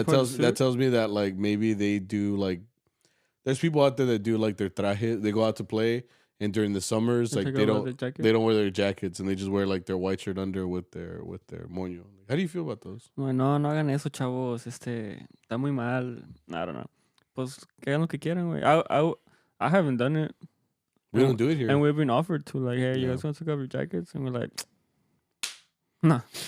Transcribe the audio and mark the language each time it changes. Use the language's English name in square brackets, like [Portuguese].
[English] apart the suit? that tells me that like maybe they do like there's people out there that do like their traje. They go out to play, and during the summers, like they don't wear their jackets, and they just wear like their white shirt under with their moño. How do you feel about those? [Spanish] No hagan eso, chavos. Está muy mal. [English] I don't know. [Spanish] Pues que hagan lo que quieran, güey. [English] I haven't done it. We don't do it here. And we've been offered to, like, hey, you guys want to take off your jackets? And we're like, nah.